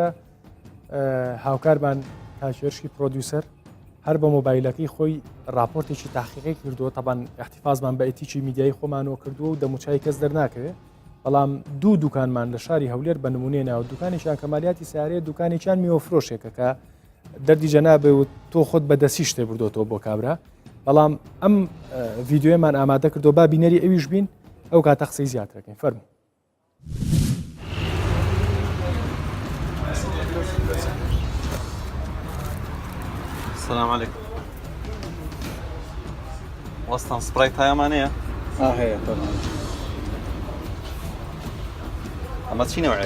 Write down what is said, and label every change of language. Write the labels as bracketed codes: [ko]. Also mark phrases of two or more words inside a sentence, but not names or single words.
[ckb] هاوکارمان کاکێشکی پرۆدیوسەر هەر بە مۆبایلەکەی خۆی راپۆرتێکی تاقیقی کردووە تەبان احتیفازمان بە ئەتیکی میدیای خۆمانەوە کردووە و دەموچای کەس دەرناکەوێت بەڵام دوو دوکانمان لە شاری هەولێر بە نمونێ ناوە دوکانێکیان کەمالیاتی سیارەیە دوکانێکیان میوەفرۆشێکە کە دەردی جەنابێ و تۆ خۆت بەدەستی شتێ بردۆتەوە بۆ کابرا بەڵام ئەم ڤیددیۆمان ئامادە کردو با بینەری ئەویش بین ئەو کاتە قسەی زیاترەکەین فەرموو. [ar] السلام عليكم. وصلنا سبرايت هاي أمانية؟ هي طبعا. أما تشي نوعك؟